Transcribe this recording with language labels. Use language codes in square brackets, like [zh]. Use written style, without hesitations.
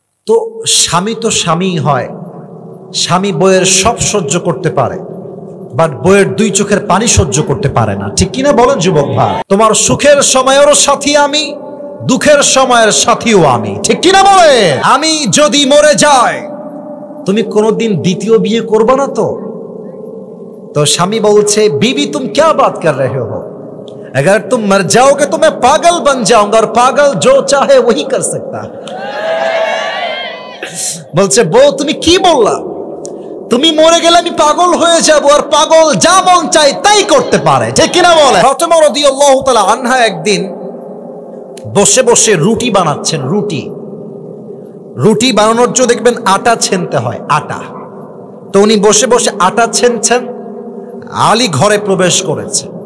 [bn] তো স্বামী তো স্বামী হয়, স্বামী বইয়ের সব সহ্য করতে পারে, বাট বইয়ের দুই চোখের পানি সহ্য করতে পারে না, ঠিক কিনা বলেন যুবক ভাই? তোমার সুখের সময়েরও সাথী আমি, দুঃখের সময়ের সাথীও আমি, ঠিক কিনা বলে? আমি যদি মরে যাই তুমি কোনোদিন দ্বিতীয় বিয়ে করবে না তো? তো স্বামী বলছে, [hi] बीवी तुम क्या बात कर रहे हो, अगर तुम मर जाओगे तो मैं पागल बन जाऊंगा और पागल जो चाहे वही कर सकता है। [bn] বলছে, বউ তুমি কি বললা? তুমি মরে গেলে আমি পাগল হয়ে যাব, আর পাগল যা মন চায় তাই করতে পারে, ঠিক কিনা বলে? ফাতেমা রাদিয়াল্লাহু তাআলা আনহা একদিন বসে বসে রুটি বানাচ্ছেন। রুটি বানানোর জন্য দেখবেন আটা ছেনতে হয়, আটা। তো উনি বসে বসে আটা ছেনছেন, আলী ঘরে প্রবেশ করেছে।